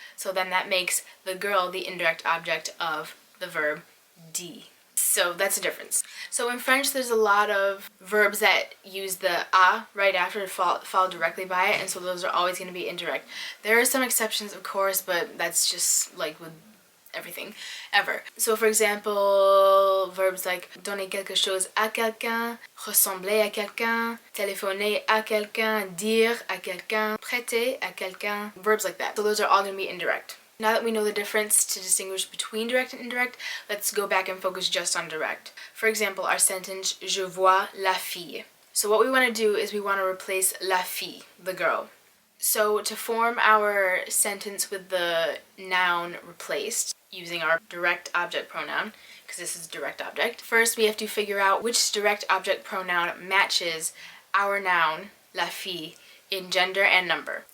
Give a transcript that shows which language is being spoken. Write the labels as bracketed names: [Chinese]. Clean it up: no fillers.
[English] So then that makes the girl the indirect object of the verb di. So that's the difference. So in French there's a lot of verbs that use the a right after to follow directly by it, and so those are always going to be indirect. There are some exceptions, of course, but that's just like with everything ever. So for example, verbs like [French] donner quelque chose à quelqu'un, [English] ressembler à quelqu'un, téléphoner à quelqu'un, dire à quelqu'un, prêter à quelqu'un, verbs like that. So those are all going to be indirect. Now that we know the difference to distinguish between direct and indirect, let's go back and focus just on direct. For example, our sentence, [French] je vois la fille. [English] So what we want to do is we want to replace la fille, the girl. So to form our sentence with the noun replaced, using our direct object pronoun, because this is a direct object, first we have to figure out which direct object pronoun matches our noun, la fille, in gender and number.